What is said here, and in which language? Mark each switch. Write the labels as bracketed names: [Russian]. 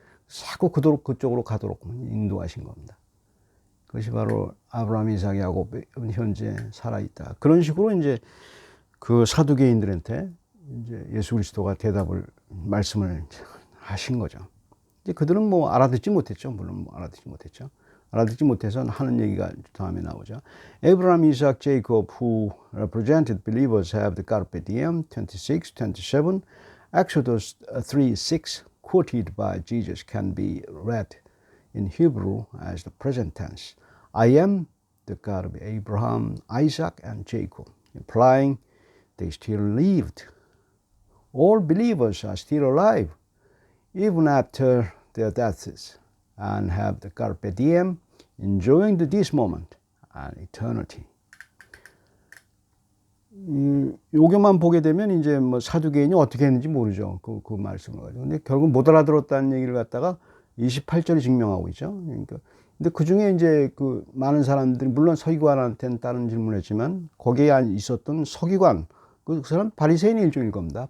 [Korean] 자꾸 그쪽으로 가도록 인도하신 겁니다. 그것이 바로 아브라함, 이삭, 야곱은 현재 살아있다. 그런 식으로 이제 그 사두개인들한테 이제 예수 그리스도가 말씀을 하신 거죠. 이제 그들은 뭐 알아듣지 못했죠. 물론 뭐 알아듣지 못했죠. 알아듣지 못해서 하는 얘기가 다음에 나오죠. [English] Abraham, Isaac, Jacob, who represented believers, have the carpe diem 26, 27. Exodus 3:6 quoted by Jesus can be read in Hebrew as the present tense. I am the God of Abraham, Isaac, and Jacob, implying they still lived. All believers are still alive, even after their deaths, and have the carpe diem, enjoying this moment and eternity. [Korean] 요게만 보게 되면 이제 뭐 사두개인이 어떻게 했는지 모르죠. 그 말씀을 가지고. 근데 결국 못 알아들었다는 얘기를 갖다가 28절이 증명하고 있죠. 그러니까. 근데 그 중에 이제 그 많은 사람들이, 물론 서기관한테는 다른 질문을 했지만, 거기에 있었던 서기관, 그 사람 바리새인의 일종일 겁니다.